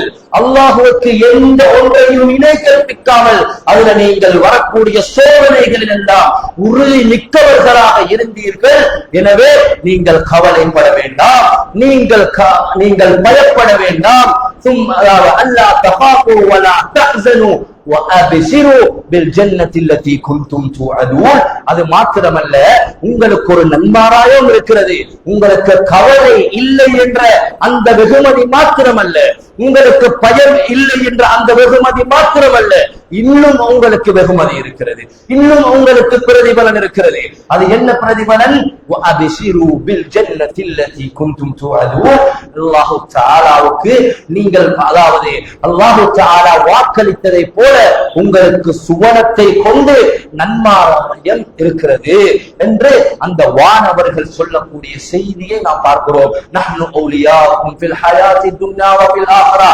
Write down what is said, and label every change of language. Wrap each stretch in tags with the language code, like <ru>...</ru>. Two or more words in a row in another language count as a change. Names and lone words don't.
<ta>அல்லாஹ்வுக்கு எந்த ஒன்றையும் இணை கற்பிக்காமல் அதில் நீங்கள் வரக்கூடிய சோதனைகளில் எல்லாம் உறுதி மிக்கவர்களாக இருந்தீர்கள். எனவே நீங்கள் கவலைப்பட வேண்டாம், நீங்கள் பயப்பட வேண்டாம்.</ta> <ar>ألا تخافوا ولا تحزنوا وَأَبْشِرُوا بِالْجَنَّةِ الَّتِي كُنْتُمْ تُوعَدُونَ.</ar> <ta>அது மாத்திரமல்ல, உங்களுக்கு ஒரு நன்மாராயம் இருக்கிறது. உங்களுக்கு கவலை இல்லை என்ற அந்த வெகுமதி மாத்திரமல்ல, உங்களுக்கு பயம் இல்லை என்ற அந்த வெகுமதி மாத்திரமல்ல, இன்னும் உங்களுக்கு வெகுமதி இருக்கிறது, இன்னும் உங்களுக்கு பிரதிபலன் இருக்கிறது. அது என்ன பிரதிபலன்?</ta> <ar>وَأَبْشِرُوا بِالْجَنَّةِ الَّتِي كُنْتُمْ تُوعَدُونَ. الله تعالى</ar> <ta>நீங்கள், அதாவது</ta> <ar>الله تعالى</ar> <ta>வாக்களித்ததை போல உங்களுக்கு சுவனத்தை கொண்டு நன்மாராயம் இருக்கிறது என்று அந்த வானவர்கள் சொல்லக்கூடிய செய்தியை நாம் பார்க்கிறோம்.</ta> <ar>نحن أولياؤكم في الحياة الدنيا وفي الآخرة.</ar>